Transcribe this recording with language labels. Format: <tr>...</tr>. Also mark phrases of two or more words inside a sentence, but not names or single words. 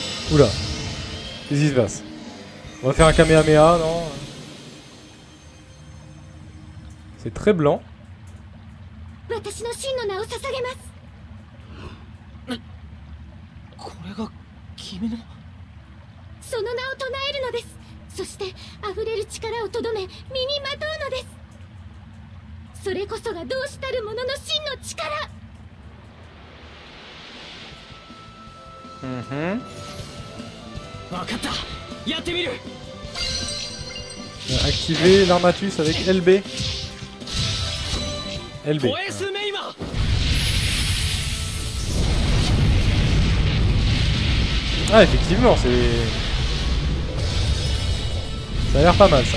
<fr>Oula. Qu'est-ce qui se passe? On va faire un Kamehameha, non? C'est très blanc.</fr> <ja>私の真の名を捧げます。これが君の。その名を唱えるのです。そして溢れる力をとどめ身にまとうのです。それこそが同志たる者の真の力。分かった。やってみる。</ja> <fr>Activer l'armatus avec LB. LB. Ah, effectivement, c'est... Ça a l'air pas mal, ça.</fr>